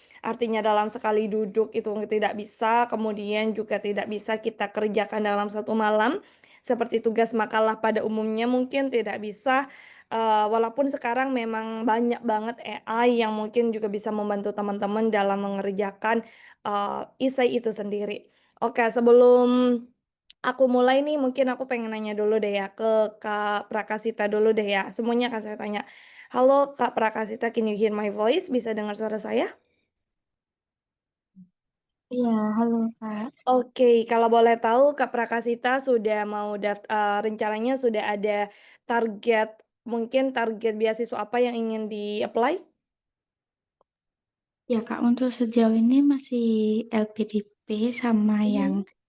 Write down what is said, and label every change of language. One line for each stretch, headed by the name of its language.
Indonesian: artinya dalam sekali duduk itu tidak bisa, kemudian juga tidak bisa kita kerjakan dalam satu malam, seperti tugas makalah pada umumnya mungkin tidak bisa, walaupun sekarang memang banyak banget AI yang mungkin juga bisa membantu teman-teman dalam mengerjakan, esai itu sendiri. Oke, sebelum aku mulai nih, mungkin aku pengen nanya dulu deh ya ke Kak Prakasita dulu deh ya. Semuanya akan saya tanya.
English: Halo Kak Prakasita, can you hear my voice?
Indonesian: Bisa dengar suara saya? Iya, halo Kak. Oke, kalau boleh tahu Kak Prakasita sudah mau rencananya sudah ada target, mungkin target beasiswa apa yang ingin di-apply? Ya Kak, untuk sejauh ini masih LPDP sama yang